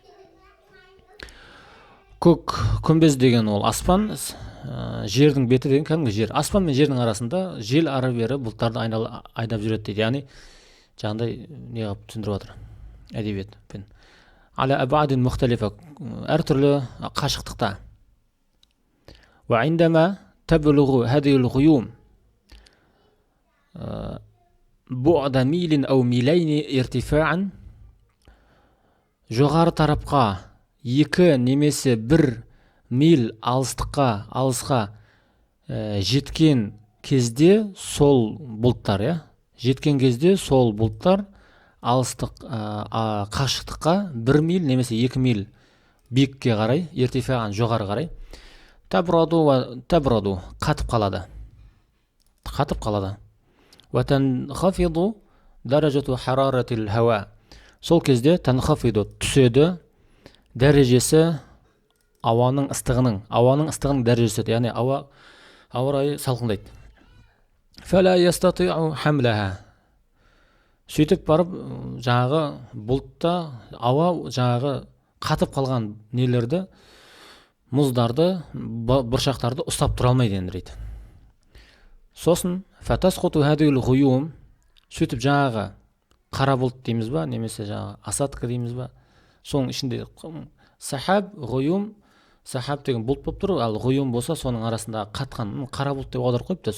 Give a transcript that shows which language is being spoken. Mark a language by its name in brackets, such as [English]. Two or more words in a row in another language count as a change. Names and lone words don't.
[Kazakh] Көк күмбез деген ол аспан, жердің беті деген кәдімгі жер. Аспан мен жердің арасында жел ары бері бұлттарды айдап жүреді дейді. Яғни жаңағыдай не қылып түсіндіріп жатыр әдебиетпен. [Arabic] على أبعاد مختلفة, [Kazakh] әртүрлі қашықтықта. [Arabic] وعندما تبلغ هذه الغيوم بعد ميل أو ميلين ارتفاعا, [Kazakh] жоғары тарапқа 2 немесе 1 мил алысқа жеткен кезде сол бұлттар, жеткен кезде сол бұлттар қашықтыққа 1 мил немесе 2 мил биікке қарай, иртифаан, жоғары қарай, табраду, қатып қалады. [Arabic] وتنخفض درجة حرارة الهواء. [Kazakh] Сол кезде танхафиду, түседі, дәрежесі ауаның ыстығының дәрежесі, яғни ауа райы салқындайды. [Arabic] فلا يستطيع حملها. [Kazakh] Сөйтіп барып, жаңағы бұлтта ауа жаңағы қатып қалған нелерді, мұздарды, бұршақтарды ұстап тұра алмайды енді. Сосын [Arabic] فتسقط هذه الغيوم, [Kazakh] сөйтіп жаңағы қара бұлт дейміз ба, немесе жаңағы асадка дейміз ба, соның ішінде сахаб, ғуюм, сахаб деген бұлт болып тұр, ал ғұйым болса соның арасында қатқан қара бұлт деп аударып қойыпты.